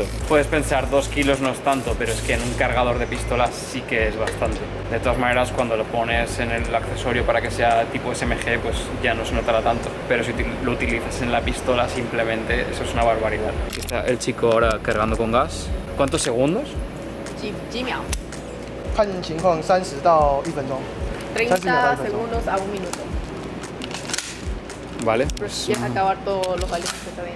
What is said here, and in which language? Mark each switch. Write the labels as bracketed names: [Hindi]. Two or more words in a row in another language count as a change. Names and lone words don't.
[Spanish] Puedes pensar 2 kilos no es tanto, pero es que en un cargador de pistolas sí que es bastante. De todas maneras, cuando lo pones en el accesorio para que sea tipo SMG, pues ya no se notará tanto. Pero si lo utilizas en la pistola, simplemente eso es una barbaridad. Aquí está el chico ahora cargando con gas. ¿Cuántos segundos? [Chinese] 几秒看情况30到1分钟。 [Spanish] 30 segundos a 1 minuto. Vale. Pues ya es acabar todos los alimentos que está bien.